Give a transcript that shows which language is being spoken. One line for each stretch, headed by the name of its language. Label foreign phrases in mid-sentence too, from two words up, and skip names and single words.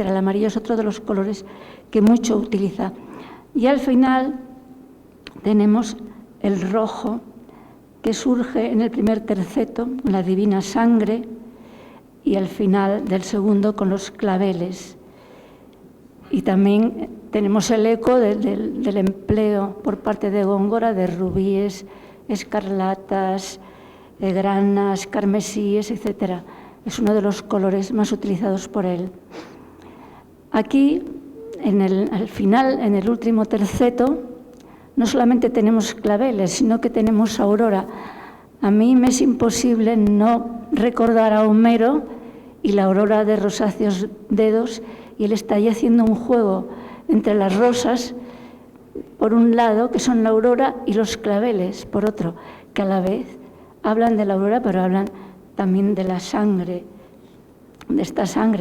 Spanish: El amarillo es otro de los colores que mucho utiliza. Y al final tenemos el rojo, que surge en el primer terceto, la divina sangre, y al final del segundo con los claveles. Y también tenemos el eco del empleo por parte de Góngora de rubíes, escarlatas, granas, carmesíes, etc. Es uno de los colores más utilizados por él. Aquí, al final, en el último terceto, no solamente tenemos claveles, sino que tenemos aurora. A mí me es imposible no recordar a Homero y la aurora de rosáceos dedos, y él está ahí haciendo un juego entre las rosas, por un lado, que son la aurora, y los claveles, por otro, que a la vez hablan de la aurora, pero hablan también de la sangre, de esta sangre.